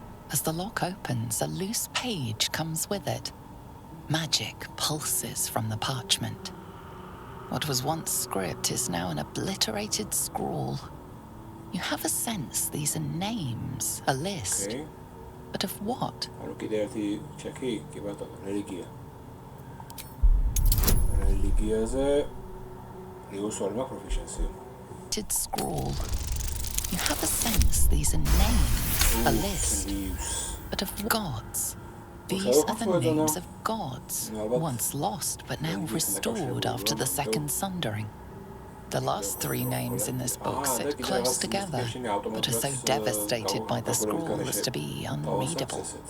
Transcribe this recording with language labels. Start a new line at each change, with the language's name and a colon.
English: As the lock opens, a loose page comes with it. Magic pulses from the parchment. What was once script is now an obliterated scrawl. You have a sense these are names, a list. Okay. But of what?
Georgian: ანუ კიდე ერთი ჩეკი, კი ბატონო, რელიგია. რელიგიაზე რიუსორი მაქვს proficiency.
English: Scroll. You have a sense these are names, a list. But of gods. These are the names of gods, once lost but now restored after the second sundering. The last three names in this book sit close together, but are so devastated by the scroll as to be unreadable.